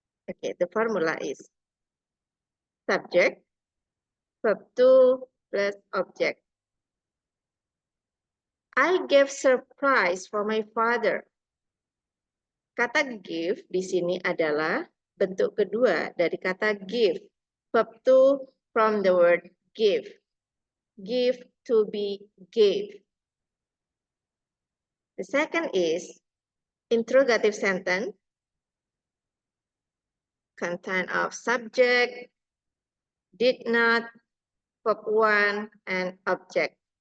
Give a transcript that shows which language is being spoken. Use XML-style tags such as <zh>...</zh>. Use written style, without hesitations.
<en>Okay, the formula is subject, verb to plus object. I gave surprise for my father.</en> <id>Kata give di sini adalah bentuk kedua dari kata give.</id> <en>Verb to from the word give. Give, to be, gave. The second is interrogative sentence. Content of subject, did not, verb 1, and object.</en>